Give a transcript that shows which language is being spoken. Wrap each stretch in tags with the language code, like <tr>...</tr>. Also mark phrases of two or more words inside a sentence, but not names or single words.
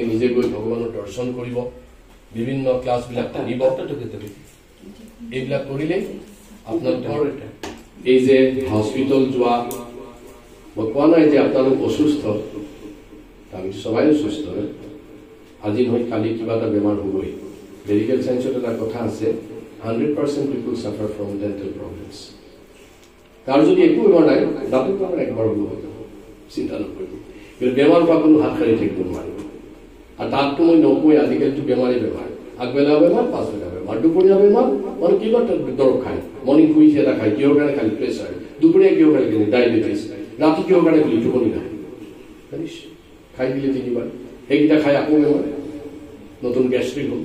<as>নিজে গৈ ভগৱানৰ দৰ্শন কৰিব বিভিন্ন ক্লাছবিলাক থাকিব এইবিলাক কৰিলে আপোনালোকৰ এই যে হস্পিটেল যোৱা মই কোৱা নাই যে আপোনালোক অসুস্থ আমি সবাই অসুস্থ আজি নহয় কালি কিবা এটা বেমাৰ হ'বই মেডিকেল সায়েন্সত এটা কথা আছে</as> <en>100% people suffer from dental problems</en> <bn>কারো যদি একটু বেমার</bn> <as>নাই</as> <bn>দাঁতের বেমার একবার হলো</bn> <as>চিন্তা নকৰিব কিন্তু বেমাৰ পৰা কোনো হাত সাৰি থাকিব নোৱাৰিব আৰু তাততো মই নকওঁ আজিকালিতো বেমাৰেই বেমাৰ আগবেলা বেমাৰ পাছবেলা বেমাৰ দুপৰীয়া বেমাৰ মানে কিবা দৰৱ খায় মৰ্ণিং শুই এটা খায় কিহৰ কাৰণে খালি প্ৰেছাৰ দুপৰীয়া কিহৰ কাৰণে ডায়েবেটিছ ৰাতি কিহৰ কাৰণে খালি টোপনি নাহে খাই দিলে 3বাৰ সেইকেইটা খাই আকৌ বেমাৰ, নতুন গেষ্ট্ৰিক হ'ল।</as>